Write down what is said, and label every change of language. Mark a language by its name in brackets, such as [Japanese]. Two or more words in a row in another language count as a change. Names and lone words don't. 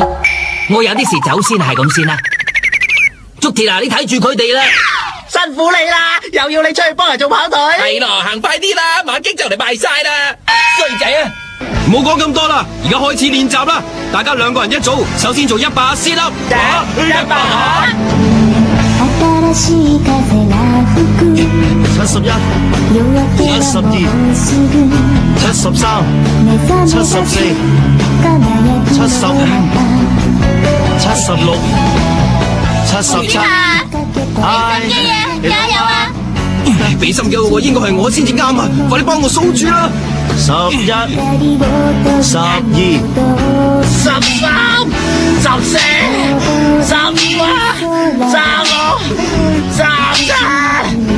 [Cantonese] 我有啲事走先，係咁先啦。竹鐵啊，你睇住佢哋啦。辛苦你啦，又要你出去幫人做跑腿。係咯，行快啲啦，馬經就嚟賣晒啦！衰仔啊！唔好講咁多啦，而家開始練習啦！大家2個人一組，首先做100下 [English] sit up。 [Cantonese] 100 下。 [Japanese] 新しい風が吹く 71、夜明けはもうすぐ 73、目覚めた 74、輝きの 76、77。 [Cantonese] 嗨，加油啊！俾心機喎，應該係我先至啱啊！快啲幫我數住啦 11、12、 13、14、15、16、17。